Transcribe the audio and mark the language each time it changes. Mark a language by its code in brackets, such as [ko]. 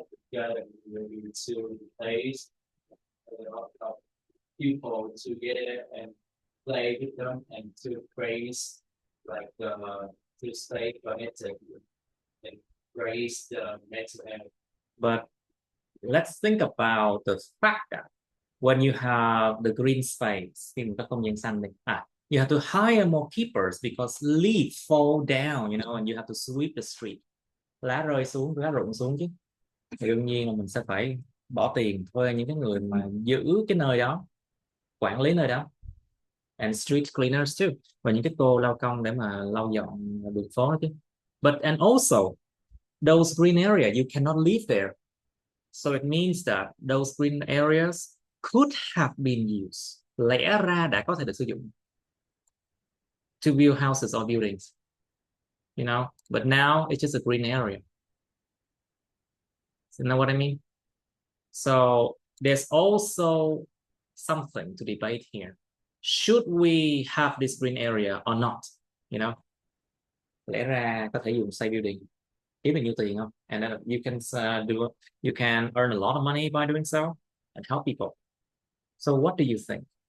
[en] together to place a lot of people together and play with them and to praise like to stay connected and raise the mental health. But let's think about the fact that when you have the green space, [vi] khi có không gian xanh đi, [en] you have to hire more keepers because leaves fall down, you know, and you have to sweep the street. [vi] Lá rơi xuống, lá rụng xuống chứ. Thì đương nhiên là mình sẽ phải bỏ tiền thuê những cái người mà giữ cái nơi đó, quản lý nơi đó, [en] and street cleaners too, [vi] và những cái cô lao công để mà lau dọn đường phố đó chứ. [en] But and also those green area you cannot live there, so it means that those green areas could have been used, [vi] lẽ ra đã có thể được sử dụng, [en] to build houses or buildings, you know, but now it's just a green area. You know what I mean? So there's also something to debate here. Should we have this green area or not? You know, [vi] lẽ ra có thể dùng xây building, kiếm được nhiều tiền không? [en] And then you can you can earn a lot of money by doing so and help people. So what do you think?